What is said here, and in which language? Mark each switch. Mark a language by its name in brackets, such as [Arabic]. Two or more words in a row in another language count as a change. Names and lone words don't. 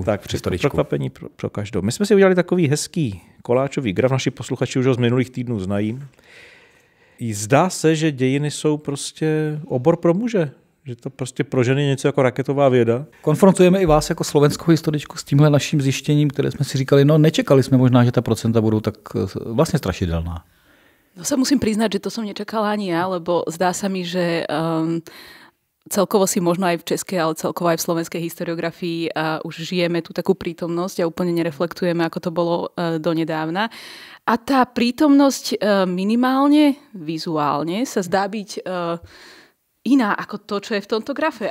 [Czech] Tak, překvapení pro každou. My jsme si udělali takový hezký koláčový graf, naši posluchači už ho z minulých týdnů znají. Zdá se, že dějiny jsou prostě obor pro muže. Že to prostě pro ženy je něco jako raketová věda. Konfrontujeme i vás jako slovenskou historičku s tímhle naším zjištěním, které jsme si říkali, no nečekali jsme možná, že ta procenta budou tak vlastně strašidelná. [Slovak] No sa musím priznať, že to som nečakala ani ja, lebo zdá sa mi, že celkovo si možno aj v českej, ale celkovo aj v slovenskej historiografii už žijeme tú takú prítomnosť a úplne nereflektujeme, ako to bolo donedávna. A tá prítomnosť minimálne vizuálne sa zdá byť iná ako to, čo je v tomto grafe.